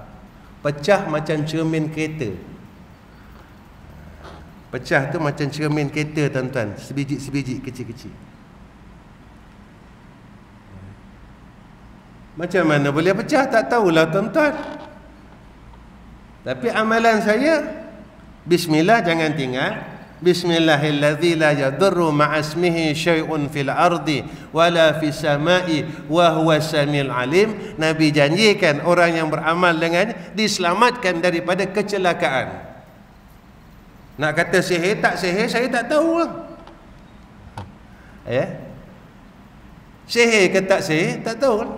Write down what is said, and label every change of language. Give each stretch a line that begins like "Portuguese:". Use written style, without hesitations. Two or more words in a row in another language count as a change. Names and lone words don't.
Malay: Pecah macam cermin kereta. Pecah tu macam cermin kereta tuan-tuan, sebiji-sebiji kecil-kecil. Macam mana boleh pecah? Tak tahulah tuan-tuan. Tapi amalan saya, bismillah jangan tinggal.
Arabic: بسم الله الذي لا يضر مع اسمه شيء في الأرض ولا في السماء وهو السميع العليم.
Malay: Nabi janjikan orang yang beramal dengan diselamatkan daripada kecelakaan. Nak kata sihir tak sihir, saya tak tahu lah. Ya? Sihir ke tak sihir, tak tahu lah.